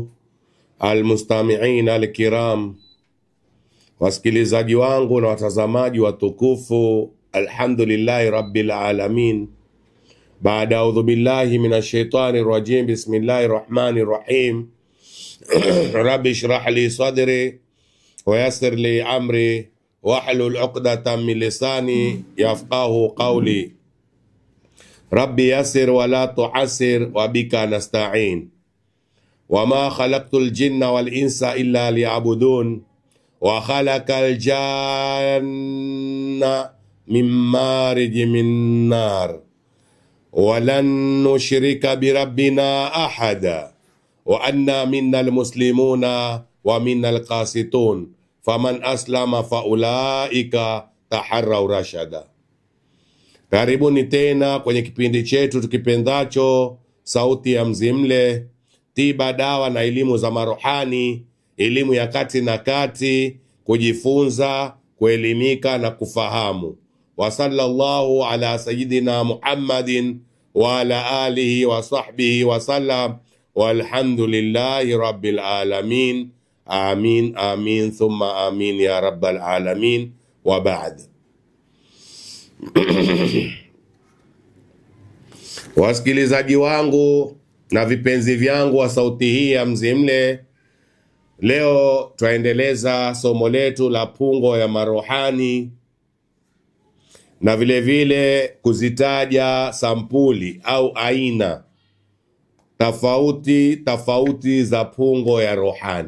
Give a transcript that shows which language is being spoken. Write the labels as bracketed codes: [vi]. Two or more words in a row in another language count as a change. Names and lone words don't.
[ar] المستمعين الكرام, [sw] wasikilizaji wangu na watazamaji watukufu, [ar] الحمد لله رب العالمين. Baada أعوذ بالله من الشيطان الرجيم بسم الله الرحمن الرحيم. رب اشرح لي صدري ويسر لي أمري واحلل عقدة من لساني يفقهوا قولي. رب يسر ولا تعسر وبك نستعين. وما خلقت الجن والإنس إلا ليعبدون. وخلق الجان من مارج من نار. ولن نشرك بربنا أحدا. وأنا منا المسلمون ومنا القاسطون. فمن أسلم فأولئك تحروا رشدا. [sw] Karibuni tena kwenye kipindi chetu tukipendacho Sauti ya Mzimle, tiba, dawa na elimu za marohani, elimu ya kati na kati, kujifunza, kuelimika na kufahamu. [ar] وصلى الله على سيدنا محمد وعلى آله وصحبه وسلم والحمد لله رب العالمين. آمين آمين ثم آمين يا رب العالمين. وبعد. [sw] Wasikilizaji wangu na vipenzi vyangu wa sauti hii ya Mzimle, leo twaendeleza somo letu la pungo ya marohani na vile vile kuzitaja sampuli au aina tofauti za pungo ya rohani.